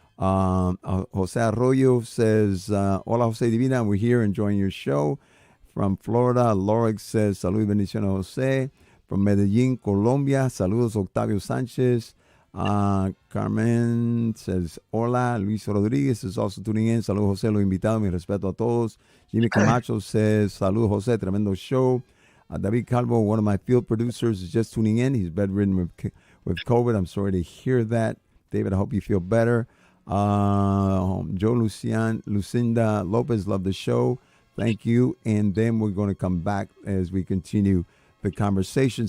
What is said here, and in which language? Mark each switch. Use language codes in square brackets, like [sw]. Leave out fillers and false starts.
[en] Jose Arroyo says, "Hola, Jose Divina, we're here enjoying your show." From Florida, Lorex says, [es] "Salud y bendiciones, [en] Jose." From Medellín, Colombia, saludos, Octavio Sánchez. Carmen says, "Hola." Luis Rodriguez is also tuning in. [es] Saludos, Jose, los invitados, mi respeto a todos. [en] Jimmy Camacho says, [es] "Saludos, Jose, tremendo show." [en] David Calvo, one of my field producers, is just tuning in. He's bedridden with COVID. I'm sorry to hear that. David, I hope you feel better. Joe Lucinda Lopez, love the show. Thank you. And then we're going to come back as we continue the conversation.